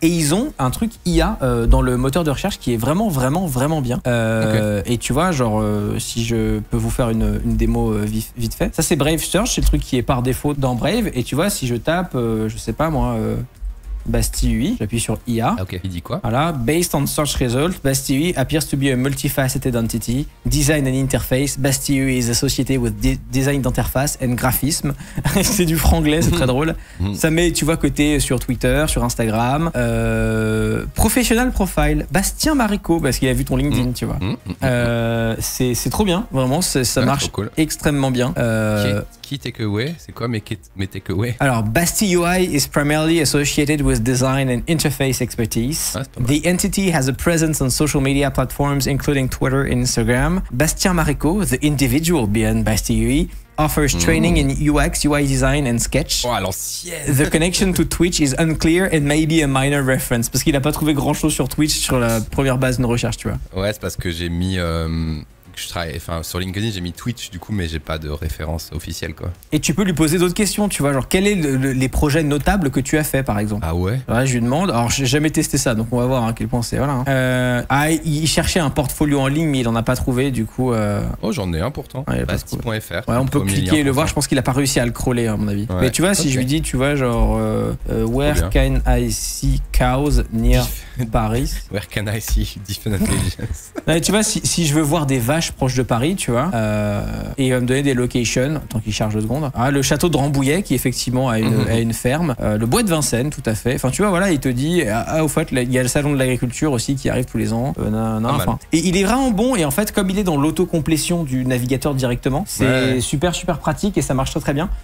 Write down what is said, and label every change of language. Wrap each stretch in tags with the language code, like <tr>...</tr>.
<fr>Et ils ont un truc IA dans le moteur de recherche qui est vraiment bien. Et tu vois, genre, si je peux vous faire une démo vite fait. Ça c'est Brave Search, c'est le truc qui est par défaut dans Brave. Et tu vois, si je tape, je sais pas moi... Bastille UI, j'appuie sur IA. Ok, il dit quoi?</fr> <en>Voilà, based on search result, Bastille UI appears to be a multifaceted entity. Design and interface, Bastille UI is associated with</en> <fr>design d'interface</fr> <en>and graphisme.</en> <fr>C'est du franglais, c'est très drôle. Ça met, tu vois, côté sur Twitter, sur Instagram.</fr> <en>Professional profile,</en> <fr>Bastien Marico, parce qu'il a vu ton LinkedIn, tu vois. C'est trop bien, vraiment, ça marche extrêmement bien.</fr> <en>Key takeaway,</en> <fr>c'est quoi mes takeaway?</fr> <en>Alors, Bastille UI is primarily associated with design and interface expertise. The entity has a presence on social media platforms including Twitter and Instagram. Bastien Marico, the individual behind Bastille UI, offers training in UX, UI design and sketch.</en> <fr>Oh, à l'ancienne.</fr> <en>The connection to Twitch is unclear and maybe a minor reference.</en> <fr>Parce qu'il n'a pas trouvé grand chose sur Twitch sur la première base de recherche, tu vois. Ouais, c'est parce que j'ai mis... je travaille, sur LinkedIn j'ai mis Twitch du coup, mais j'ai pas de référence officielle, quoi. Et tu peux lui poser d'autres questions, tu vois, genre quels sont les projets notables que tu as fait par exemple. Ah ouais. Je lui demande, alors j'ai jamais testé ça, donc on va voir à quel point c'est, voilà. Il cherchait un portfolio en ligne mais il en a pas trouvé, du coup. Oh, j'en ai un pourtant. Basti.fr. Ouais, on peut cliquer et le voir. Je pense qu'il a pas réussi à le crawler à mon avis. Ouais. Mais tu vois, si je lui dis, tu vois, genre</fr> <en>where can I see cows near Paris. Where can I see different intelligence.</en> <fr>Tu vois, si je veux voir des vaches proche de Paris, tu vois, et il va me donner des locations, tant qu'il charge 2 secondes. Le château de Rambouillet, qui effectivement a une ferme, le bois de Vincennes, tout à fait. Enfin, tu vois, voilà, il te dit, au fait, il y a le salon de l'agriculture aussi qui arrive tous les ans. Et il est vraiment bon, et en fait, comme il est dans l'autocomplétion du navigateur directement, c'est super pratique et ça marche très bien.</fr>